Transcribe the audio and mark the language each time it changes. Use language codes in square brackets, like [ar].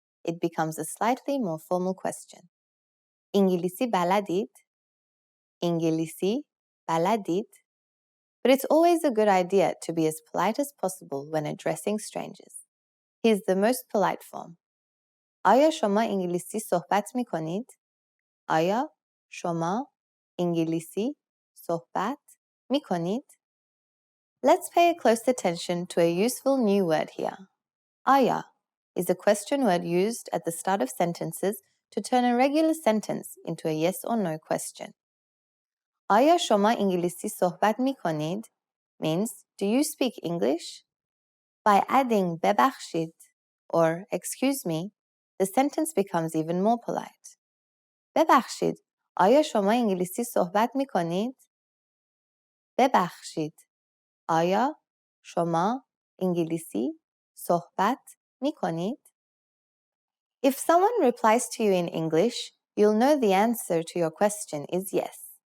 [en] It becomes a slightly more formal question. [fa] İngilisi baladid? İngilisi بلدید? [en] But it's always a good idea to be as polite as possible when addressing strangers. Here's the most polite form. [fa] آیا شما انگلیسی صحبت می کنید؟ آیا شما انگلیسی صحبت می کنید؟ [en] Let's pay close attention to a useful new word here. آیا is a question word used at the start of sentences to turn a regular sentence into a yes or no question. [fa] آیا شما انگلیسی صحبت می کنید [en] means do you speak English? By adding ببخشید or excuse me, the sentence becomes even more polite. [fa] ببخشید آیا شما انگلیسی صحبت می کنید؟ ببخشید آیا شما انگلیسی صحبت می کنید؟ [en] If someone replies to you in English, you'll know the answer to your question is yes.